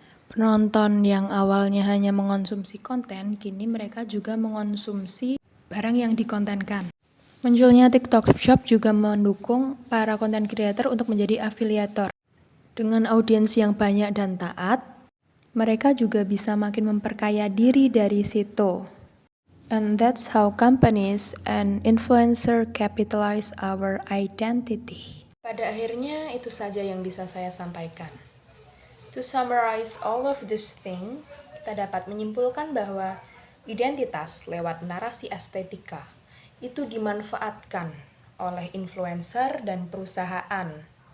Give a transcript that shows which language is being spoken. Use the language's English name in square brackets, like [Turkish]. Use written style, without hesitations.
[Indonesian] Penonton yang awalnya hanya mengonsumsi konten, kini mereka juga mengonsumsi barang yang dikontenkan. Munculnya TikTok Shop juga mendukung para content creator untuk menjadi afiliator. Dengan audiens yang banyak dan taat, mereka juga bisa makin memperkaya diri dari situ. [English] And that's how companies and influencer capitalize our identity. [Indonesian] Pada akhirnya itu saja yang bisa saya sampaikan. [English] To summarize all of this thing, [Indonesian] kita dapat menyimpulkan bahwa identitas lewat narasi estetika itu dimanfaatkan oleh influencer dan perusahaan.